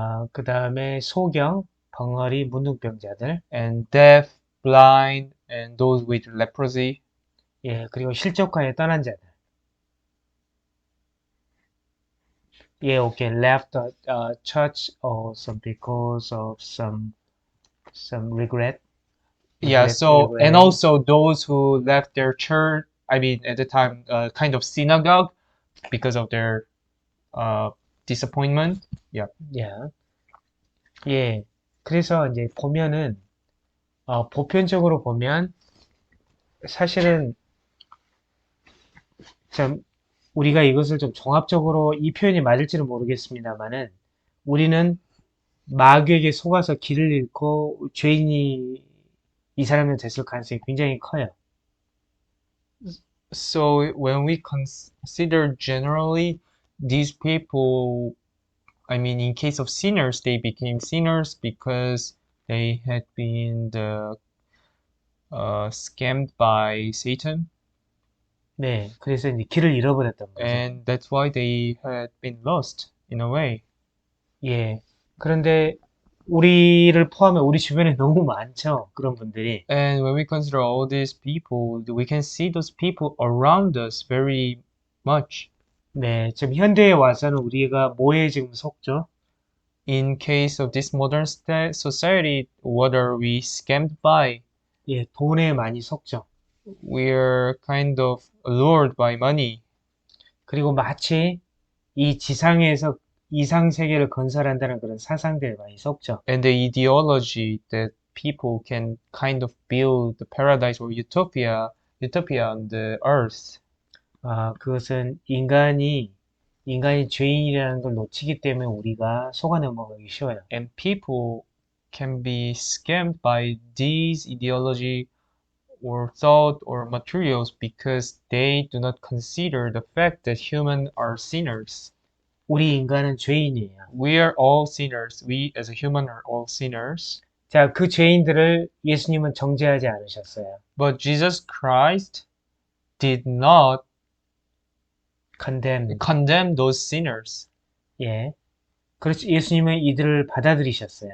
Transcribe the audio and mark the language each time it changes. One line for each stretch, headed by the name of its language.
Korean: 그 다음에 소경, 벙어리, 문둥병자들,
English: and deaf, blind, and those with leprosy.
Korean: 예, 그리고 실족하에 떠난 자들.
English: 예, okay, left the church also because of some regret. Yeah, so and also those who left their church, I mean at the time kind of synagogue because of their disappointment. Yeah.
Korean: 예. 예. 그래서 이제 보면은 보편적으로 보면 사실은 참 우리가 이것을 좀 종합적으로 이 표현이 맞을지는 모르겠습니다만은 우리는 마귀에게 속아서 길을 잃고 죄인이 이 사람이 됐을 가능성이 굉장히 커요.
English: So when we consider generally, these people, I mean, in case of sinners, they became sinners because they had been scammed by Satan,
Korean: 네, 그래서 이제 길을 잃어버렸던 거죠.
English: and that's why they had been lost in a way.
Korean: 예. 그런데 우리를 포함해 우리 주변에 너무 많죠. 그런 분들이.
English: And when we consider all these people, we can see those people around us very much.
Korean: 네, 지금 현대에 와서는 우리가 뭐에 지금 속죠?
English: In case of this modern society, what are we scammed by?
Korean: 예, 돈에 많이 속죠.
English: We're kind of lured by money.
Korean: 그리고 마치 이 지상에서 이상 세계를 건설한다는 그런 사상들에 많이 속죠.
English: And the ideology that people can kind of build the paradise or utopia on the earth.
Korean: 아, 그것은 인간이 죄인이라는 걸 놓치기 때문에 우리가 속아 넘어가기 쉬워요.
English: And people can be scammed by these ideology or thought or materials because they do not consider the fact that humans are sinners.
Korean: 우리 인간은 죄인이에요.
English: We are all sinners. We as a human are all sinners.
Korean: 자, 그 죄인들을 예수님은 정죄하지 않으셨어요.
English: But Jesus Christ did not condemn those sinners.
Korean: 예. 그렇지, 예수님은 이들을 받아들이셨어요.